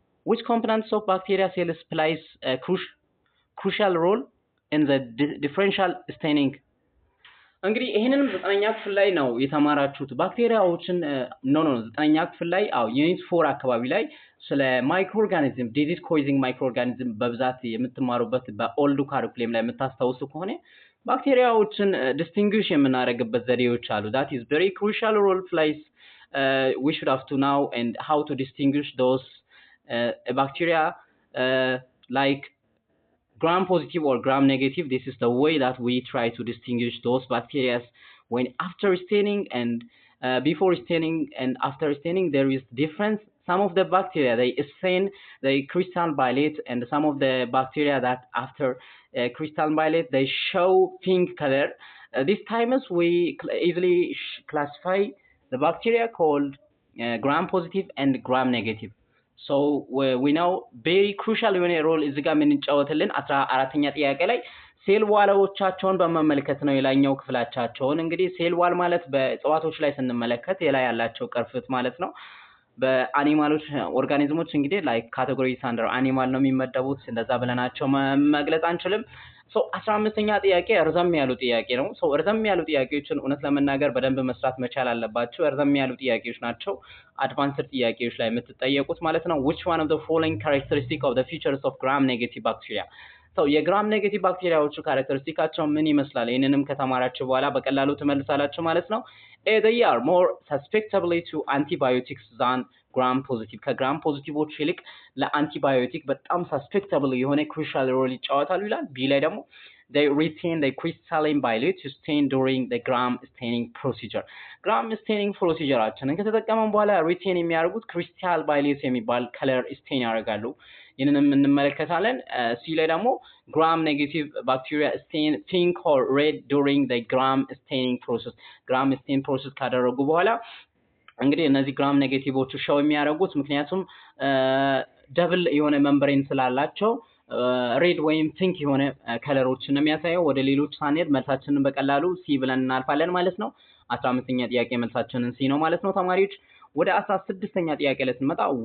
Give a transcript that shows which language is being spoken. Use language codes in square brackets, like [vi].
[en] which components of bacteria cells plays a crucial role in the differential staining [am] እንግዲህ ይሄንንም 9ኛ ክፍል ላይ ነው የተማራችሁት ባክቴሪያዎችን ኖ 9ኛ ክፍል ላይ ዩኒት 4 አካባቢ ላይ ስለ ማይክሮ ኦርጋኒዝም ዲዚዝ ኮዚንግ ማይክሮ ኦርጋኒዝም በብዛት የምትማሩበት በኦልድ ካሪኩለም ላይ የምታስተውሱ ከሆነ ባክቴሪያዎችን [en] distinguish [am] የምናደርግበት ዘዴዎች አሉ [en] that is very crucial role plays we should have to know and how to distinguish those bacteria like gram positive or gram negative. This is the way that we try to distinguish those bacteria when after staining and before staining and after staining there is difference. Some of the bacteria they stain, they crystal violet, and some of the bacteria that after crystal violet they show pink color. These times we easily classify the bacteria called gram positive and gram negative. So we know very crucial [am] የሆነ ሮል እዚህ ጋር የምንጫወትልን 14ኛ ጥያቄ ላይ ሴል ዋሎቻቸውን በመመልከት ነው የላይኛው ክፍላቻቸውን። እንግዲህ ሴል ዋል ማለት በእጽዋቶች ላይ ስንመለከት የላይ ያላቸው ቅርፍት ማለት ነው። በአኒማሎች ኦርጋኒዝሞች እንግዲህ ላይክ ካቴጎሪስ አንደር አኒማል ነው የሚመደቡት፣ እንደዛ ብለናቸው መግለጽ አንችልም። ሶ 15ኛ ጥያቄ እርዘም ያሉ ጥያቄ ነው። ሶ እርዘም ያሉ ጥያቄዎችን እውነት ለመናገር በደንብ መስራት መቻል አለባችሁ። እርዘም ያሉ ጥያቄዎች ናቸው አድቫንስድ ጥያቄዎች ላይ የምትጠየቁት ማለት ነው። [en] which one of the following characteristic of the features of gram negative bacteria? [am] ሶ የግራም ኔጌቲቭ ባክቴሪያዎቹ ካራክተሪስቲካቸው ምን ይመስላል? ይሄንንም ከተማራችሁ በኋላ በቀላሉ ትመልሳላችሁ ማለት ነው። [en] they are more susceptible to antibiotics than gram positive. [am] ከግራም ፖዚቲቮች ይልቅ ለአንቲባዮቲክ በጣም [en] susceptible የሆነ crucial role [am] ይጫወታሉ ይላል። ቢ ላይ ደግሞ [en] they retain the crystalline violet to stain during the gram staining procedure. gram staining procedure-አችንን [am] ከተጠቀመን በኋላ [en] retain የሚያደርጉት crystal violet የሚባል color stain [am] ያደርጋሉ። ይህንንም እንመለከታለን። ሲ ላይ ደግሞ [en] gram negative bacteria stain pink or red during the gram staining process. [am] gram stain process ካደረጉ በኋላ እንግዲህ እነዚህ ግራም ኔጌቲቮቹ ሾው የሚያደርጉት ምክንያቱም ደብል የሆነ መንበሬን ስላላቸው ሬድ ወይም ፒንክ የሆነ ከለሮችን ነው የሚያሳየው። ወደ ሌሎች ሳንሄድ መልሳችንን በቀላሉ ሲ ብለን እናልፋለን ማለት ነው። 15ኛ ጥያቄ መልሳችንን ሲ ነው ማለት ነው ተማሪዎች። ወደ 16ኛ ጥያቄ ላይ ስንመጣ